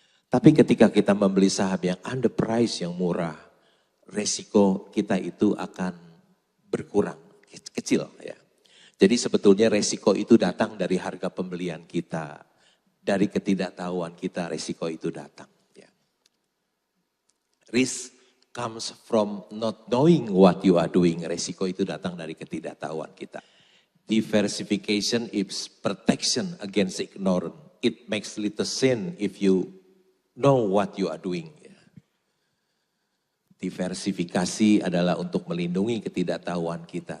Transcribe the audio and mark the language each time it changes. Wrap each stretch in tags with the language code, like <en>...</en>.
<id>Tapi ketika kita membeli saham yang underprice, yang murah, resiko kita itu akan berkurang, kecil ya. Jadi sebetulnya resiko itu datang dari harga pembelian kita. Dari ketidaktahuan kita resiko itu datang. Ya.</id> <en>Risk comes from not knowing what you are doing.</en> <id>Resiko itu datang dari ketidaktahuan kita.</id> <en>Diversification is protection against ignorance. It makes little sense if you know what you are doing.</en> <id>Ya. Diversifikasi adalah untuk melindungi ketidaktahuan kita.</id>